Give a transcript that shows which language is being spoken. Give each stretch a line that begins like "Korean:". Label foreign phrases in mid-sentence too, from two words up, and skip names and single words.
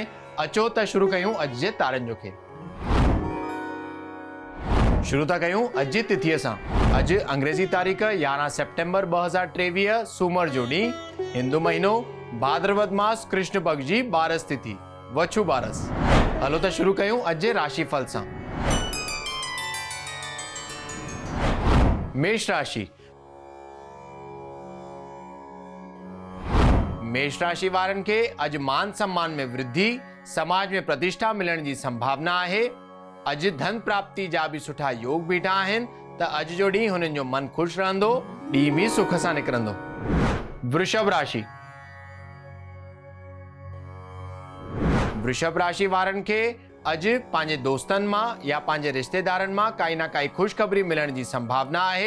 Sindhi: अचो त शुरू कयूं अॼु जे तारनि जो खेल। शुरू था कयूं अॼु जी तिथीअ सां। अॼु अंग्रेज़ी तारीख़ 11 सेप्टेम्बर 2023 सूमर जो ॾींहुं, हिंदू महीनो भाद्रपद मास कृष्ण पक्ष जी बारस तिथि वछु बारस। हलो त शुरू कयूं अॼु जे राशिफल सां। मेष राशि। मेष राशि वारनि खे अॼु मान सम्मान में वृद्धि, समाज में प्रतिष्ठा मिलण जी संभावना आहे। अॼु धन प्राप्ति जा भी सुठा योग बीठा आहिनि त अॼु जो ॾींहुं हुननि जो मन खुश रहंदो, ॾींहुं भी सुख सां निकिरंदो। वृषभ राशि। वृषभ राशि वारनि खे अॼु पंहिंजे दोस्तनि मां या पंहिंजे रिश्तेदारनि मां काई ना काई ख़ुशख़बरी मिलण जी संभावना आहे।